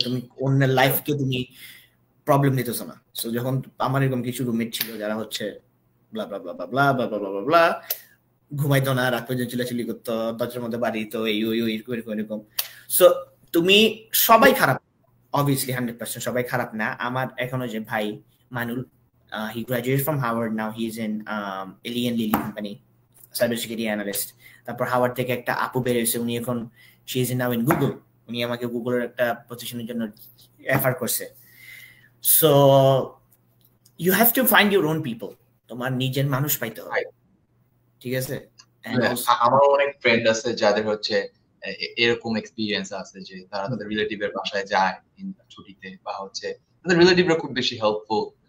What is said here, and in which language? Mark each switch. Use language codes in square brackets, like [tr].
[bn] তুমি অন্যের লাইফকে তুমি প্রবলেম দিতেছো না। সো যখন আমার এরকম কিছু রুমমেট ছিল যারা হচ্ছে ব্লা ব্লা ব্লা ব্লা ব্লা ব্লা ব্লা ব্লা, ঘুমাইতো না, রাত পর্যন্ত চিল্লাচিল্লি করতো, দরজার মধ্যে বাড়ি তো এই ওই এরকম। সো তুমি সবাই খারাপ, অবভিয়াসলি 100% সবাই খারাপ না। আমার এখনো যে ভাই মানুল, [en] he graduated from Howard, now he's in Alien Lilly company, cyber security analyst. [bn] তারপর হাওয়ার্ড থেকে একটা আপু বের হয়েছে, উনি এখন [en] she is now in Google, [bn] উনি আমাকে গুগলের একটা পজিশনের জন্য রেফার করছে। So [en] you have to find your own people, [bn] তোমার নিজের মানুষ পাইতে হবে, ঠিক আছে। আমার অনেক ফ্রেন্ড আছে যাদের হচ্ছে এরকম এক্সপেরিয়েন্স আছে যে তারা তাদের রিলেটিভের বাসায় যায় ছুটিতে, বা হচ্ছে তাদের রিলেটিভরা খুব বেশি হেল্পফুল।